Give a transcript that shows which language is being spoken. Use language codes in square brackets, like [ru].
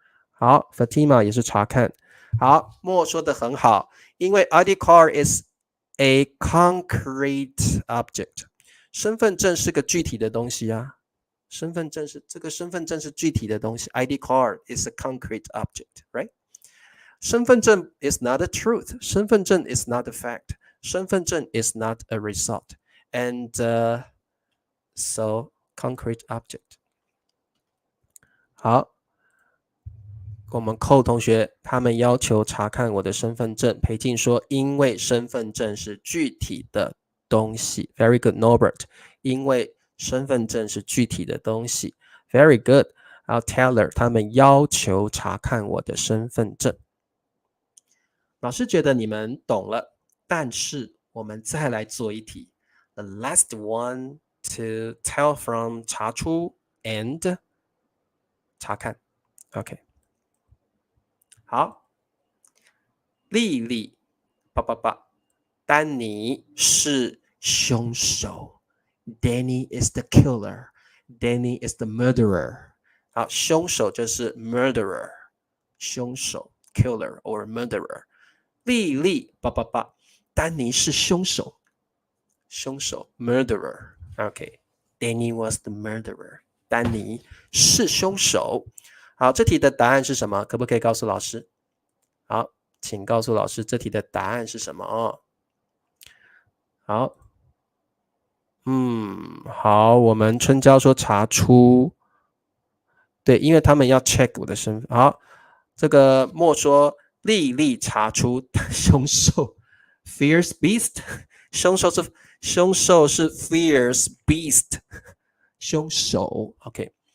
[zh] 好 Fatima 也是查看。好，莫说的很好，因为 [en] ID card is a concrete object。 [zh] 身份证是个具体的东西啊，身份证是具体的东西。 [en] ID card is a concrete object, right？ 身份证 is not a truth， 身份证 is not a fact， 身份证 is not a result and so concrete object。 [zh] 好，我们寇同学他们要求查看我的身份证。裴静说因为身份证是具体的东西。 [en] Very good [zh] Norbert， 因为身份证是具体的东西。 [en] Very good。 [zh] 然后 Taylor 他们要求查看我的身份证。老师觉得你们懂了，但是我们再来做一题。 [en] The last one to tell from 查出 and 查看。 [zh] OK， 好，丽丽丹尼是凶手。 [en] Danny is the killer， Danny is the murderer。 [zh] 好，凶手就是 murderer， 凶手 killer or murderer。丽丽丹尼是凶手，凶手 murderer。 [en] OK， Danny was the murderer， [zh] 丹尼是凶手。好，这题的答案是什么？可不可以告诉老师？好，请告诉老师这题的答案是什么哦。好，好，我们春娇说查出，对，因为他们要 check 我的身份。好，这个莫说丽丽查出凶手 fierce beast， 凶手是 fierce beast， 凶手 OK。